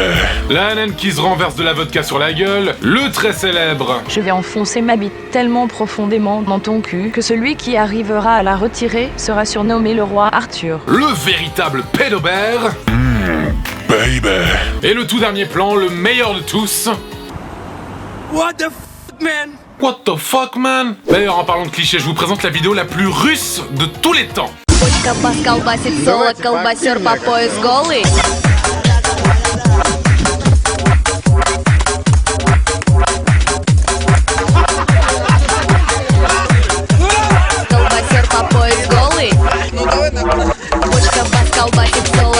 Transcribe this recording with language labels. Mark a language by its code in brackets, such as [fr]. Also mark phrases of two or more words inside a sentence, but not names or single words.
[fr] La naine qui se renverse de la vodka sur la gueule. Le très célèbre. Je vais enfoncer ma bite tellement profondément dans ton cul que celui qui arrivera à la retirer sera surnommé le roi Arthur. Le véritable pédobère. Baby. Et le tout dernier plan, le meilleur de tous. [en] What the fuck, man? What the fuck, man? [fr] D'ailleurs, en parlant de clichés, je vous présente la vidéo la plus russe de tous les temps. [ru] Бочка бас колбасит соло, колбасер по пояс голый. Колбасер по пояс голый. Бочка бас колбасит соло.